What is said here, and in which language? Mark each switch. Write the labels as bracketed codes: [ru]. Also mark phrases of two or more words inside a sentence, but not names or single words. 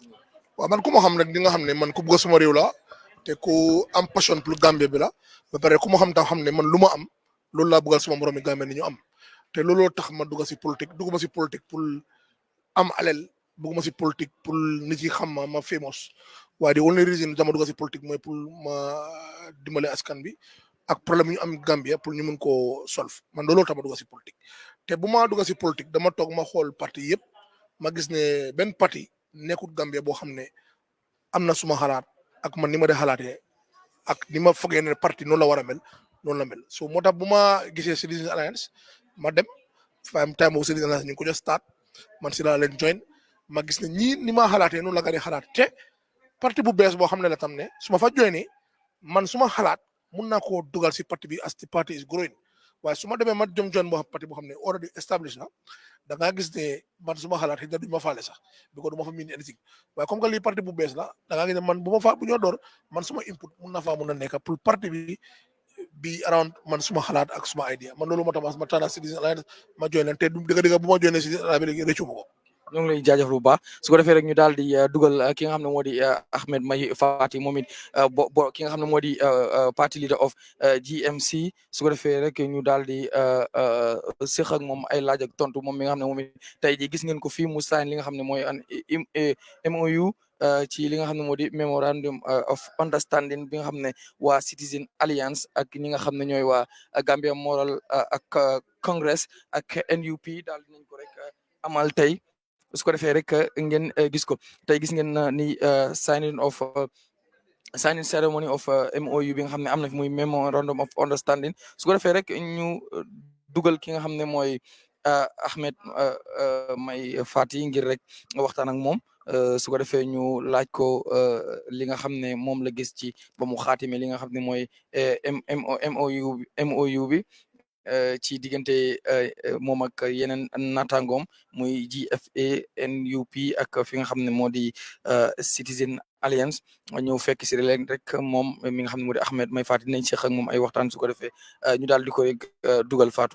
[wo] waaw man ku ma xam rek di nga xam ne man ku bëgg suma réew la te ku am passion pour Gambie bi la ba pare ku ma xam tam xam ne man lu ma am loolu laa bëggal suma moromi Gambie ni ñu am te looloo tax ma dugg si politique dugguma si politique pour am alal bëgguma si politique pour nit yi xam ma famous waaye [en] the only reason [wo] dama dugg si politique mooy pour ma dimbale askan bi ak problème yu ñu am Gambia pour ñu mun koo solve man looloo tax ma dugg si politique te bu ma dugg si politique dama toog ma xool parti yëpp ma gis ne benn parti nekkut Gambia boo xam ne am na suma xalaat ak man ni ma de xalaatee ak ni ma fogee ne parti noonu la war a mel noonu la mel so moo tax bu ma gisee Citizens Alliance ma dem fam time boobu Citizens Alliance ñu ngi ko [en] just start [wo] man si laa leen join ma gis ne ñii ni ma xalaatee noonu la gën a xalaat te parti bu bees boo xam ne la tam ne su ma fa joinee man suma xalaat mun naa koo dugal si parti bi [en] as the party is growing [wo] waaye su ma demee ma join boo parti boo xam ne [en] already established [wo] na da ngaa gis ne man suma xalaat xëy na duñ ma faale sax bi ko du ma fa miin anything waaye [fr] comme que [wo] lii parti bu bees la da ngaa gis ne man bu ñoo door man suma input mun na faa mun a nekk pour parti bi around man suma xalaat ak suma idea man loolu moo tax ma tànn Citizens Alliance ma join leen te dëgg-dëgg bu ma joinee Citizens Alliance bi léegi rëccu ma ko. ñoo ngi lay jaajëfal bu baax su ko defee rek ñu daal di dugal ki nga xam ne moo di Ahmed May Fatty moom it ki nga xam ne moo di [en] party leader of GMC [wo] su ko defee rek ñu daal di séq ak moom ay laaj ak tontu moom mi nga xam ne moom it tey jii gis ngeen ko fii mu sign li nga xam ne mooy an MOU ci li nga xam ne moo di [en] memorandum of understanding [wo] bi nga xam ne waa Citizen Alliance ak ñi nga xam ne ñooy waa Gambia Moral ak Congress ak NUP daal dinañ ko rek amal tey. su ko defee rek ngeen gis ko tey gis ngeen ni [en] signing ceremony of MOU [wo] bi nga xam ne am na fi muy [en] memorandum of understanding [wo] su ko defee rek ñu dugal ki nga xam ne mooy Ahmed May Fatty ngir rek waxtaan ak moom su ko defee ñu laaj ko li nga xam ne moom la gis ci ba mu xaatime li nga xam ne mooy MOU bi ci diggante moom ak yeneen naataangoom muy GFA NUP ak fi nga xam ne moo di Citizen Alliance ñëw fekk si leen rek moom mi nga xam ne moo di Ahmed May Fatty dinañ seq ak moom ay waxtaan su ko defee ñu daal di koy dugal Fatou.